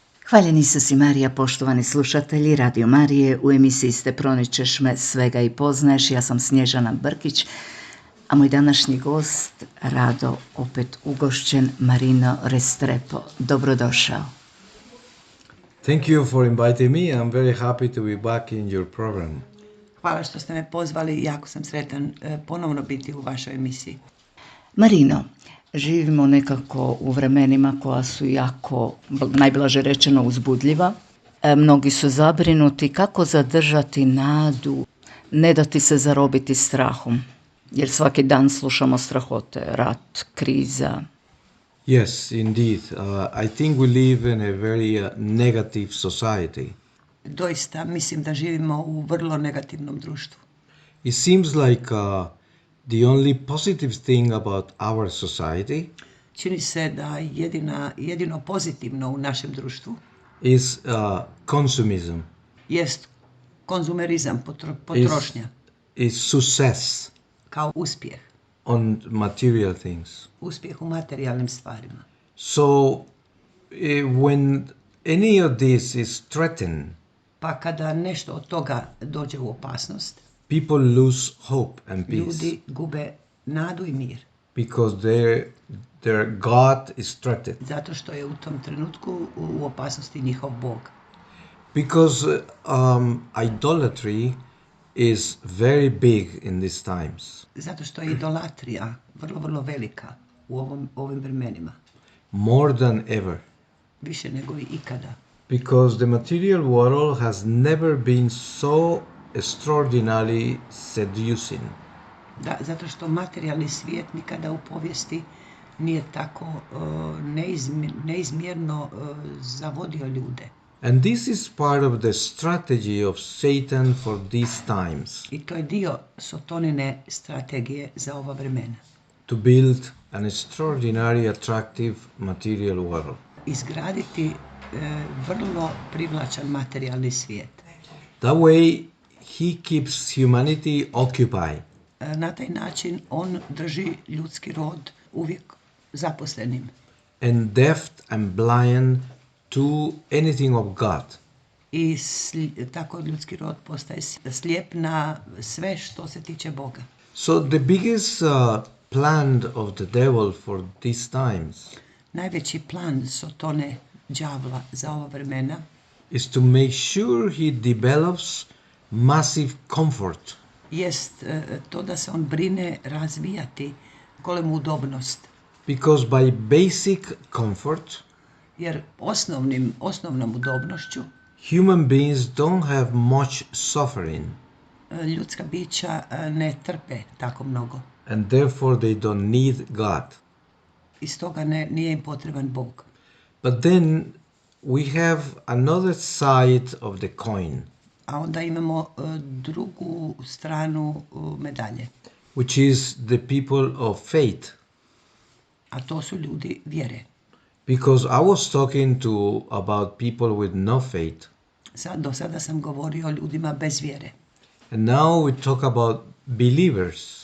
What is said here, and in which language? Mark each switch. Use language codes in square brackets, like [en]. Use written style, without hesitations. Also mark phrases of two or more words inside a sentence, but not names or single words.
[hr] Hvaljen Isus i Marija, poštovani slušatelji Radio Marije, u emisiji ste Proničeš me, svega i poznaješ. Ja sam Snježana Brkić, a moj današnji gost, rado opet ugošćen, Marino Restrepo. Dobrodošao. [en] Thank you for inviting me. I'm very happy to be back in your program. [hr] Hvala što ste me pozvali, jako sam sretan ponovno biti u vašoj emisiji. Marino, živimo nekako u vremenima koja su jako, najblaže rečeno, uzbudljiva. Mnogi su zabrinuti kako zadržati nadu, ne dati se zarobiti strahom, jer svaki dan slušamo strahote, rat, kriza. [en] Yes, indeed. I think we live in a very negative society. [hr] Doista mislim da živimo u vrlo negativnom društvu. [en] It seems like the only positive thing about our society [hr] Čini se da jedino pozitivno u našem društvu [en] is consumism, [hr] jest konzumerizam, potrošnja, [en] is success [hr] kao uspjeh. [en] on material things. [hr] Uspjeh u materijalnim stvarima. [en] So when any of this is threatened, [hr] Pa kada nešto od toga dođe u opasnost, [en] people lose hope and peace [hr] ljudi gube nadu i mir. [en] because their God is threatened. [hr] Zato što je u tom trenutku u opasnosti njihov Bog. [en] Because idolatry is very big in these times, [hr] Zato što je idolatrija vrlo, vrlo velika u ovim vremenima. [en] more than ever. [hr] Više nego i ikada. [en] Because the material world has never been so extraordinarily seducing. [hr] Da, zato što materijalni svijet nikada u povijesti nije tako neizmjerno zavodio ljude. [en] And this is part of the strategy of Satan for these times, [hr] I to je dio Sotonine strategije za ova vremena. [en] to build an extraordinary attractive material world. [hr] Izgraditi vrlo privlačan materijalni svijet. [en] That way he keeps humanity occupied. [hr] Na taj način on drži ljudski rod uvijek zaposlenim [en] And deaf and blind to anything of God. [hr] i tako ljudski rod postaje slijep na sve što se tiče Boga. [en] So the biggest plan of the devil for these times [hr] Najveći plan Sotone, đavla za ova vremena, [en] is to make sure he develops massive comfort, [hr] jest to da se on brine razvijati golemu udobnost. [en] because by basic comfort [hr] Jer osnovnom udobnošću [en] human beings don't have much suffering, [hr] ljudska bića ne trpe tako mnogo. [en] and therefore they don't need God. [hr] I stoga nije im potreban Bog. [en] But then we have another side of the coin, [hr] A onda imamo drugu stranu medalje, [en] which is the people of faith. [hr] a to su ljudi vjere. [en] Because I was talking about people with no faith, [hr] Do sada sam govorio o ljudima bez vjere, [en] and now we talk about believers.